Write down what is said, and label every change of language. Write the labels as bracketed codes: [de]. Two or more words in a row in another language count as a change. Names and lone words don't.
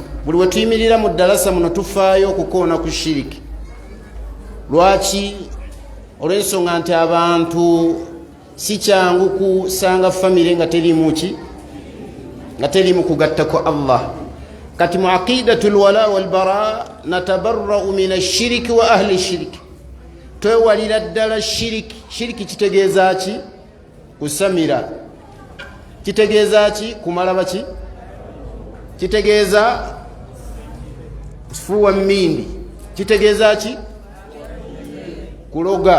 [lg] Buli wetuyimirira mu ddalasa muno tufaayo okukoona ku shiriki. Lwaki? Olw'ensonga nti abantu si kyangu kusanga famire nga terimu ki, nga terimu kugattako Allah. Kati mu [ar] عقيدة الولاء والبراء نتبرأ من الشرك وأهل الشرك, [lg] twewalira ddala shiriki. Shiriki kitegeeza ki? Kusamira. Kitegeeza ki? Kumala baki? Kitegeeza kufuwa mmindi. Kitegeeza ki? Kuloga.